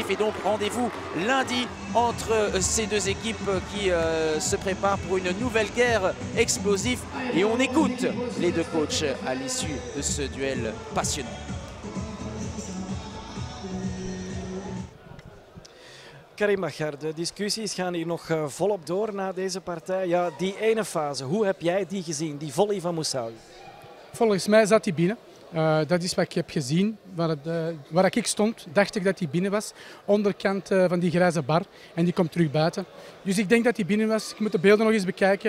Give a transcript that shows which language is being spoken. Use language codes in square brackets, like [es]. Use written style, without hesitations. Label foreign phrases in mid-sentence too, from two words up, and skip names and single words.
[fr] Et donc rendez-vous lundi entre ces deux équipes qui se préparent pour une nouvelle guerre explosive. Et on écoute les deux coachs à l'issue de ce duel passionnant. Karim Bachar, [nl] de discussies gaan hier nog volop door na deze partij. Ja, die ene fase, hoe heb jij die gezien, die volley van Moussaoui? Volgens mij zat hij binnen. Dat is wat ik heb gezien. Waar ik stond, dacht ik dat hij binnen was. Onderkant van die grijze bar. En die komt terug buiten. Dus ik denk dat hij binnen was. Ik moet de beelden nog eens bekijken.